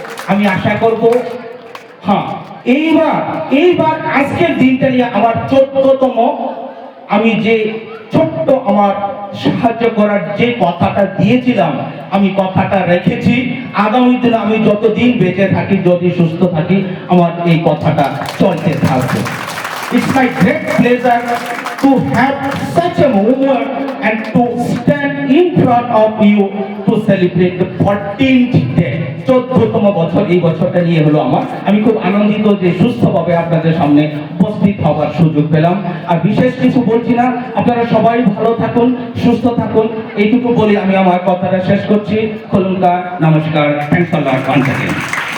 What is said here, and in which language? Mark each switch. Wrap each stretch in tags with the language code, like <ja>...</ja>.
<bn>আমি আশা করব হ্যাঁ এইবার আজকের দিনটা নিয়ে আমার 14তম, আমি যে ছোট্ট আমার সাহায্য করার যে কথাটা দিয়েছিলাম, আমি কথাটা রেখেছি। আগামী দিনে আমি যতদিন বেঁচে থাকি, যদি সুস্থ থাকি, আমার এই কথাটা চলতে থাকবে।</bn> <en>It's my great pleasure to have such a moment and to stand in front of you to celebrate the 14th day.</en> <bn>14তম বছর এই বছরটা নিয়ে হলো আমার। আমি খুব আনন্দিত যে সুস্থভাবে আপনাদের সামনে উপস্থিত হওয়ার সুযোগ পেলাম। আর বিশেষ কিছু বলছি না, আপনারা সবাই ভালো থাকুন, সুস্থ থাকুন, এইটুকু বলে আমি আমার কথাটা শেষ করছি। খোলুনকা, নমস্কার,</bn> <en>Thanks a lot once again.</en>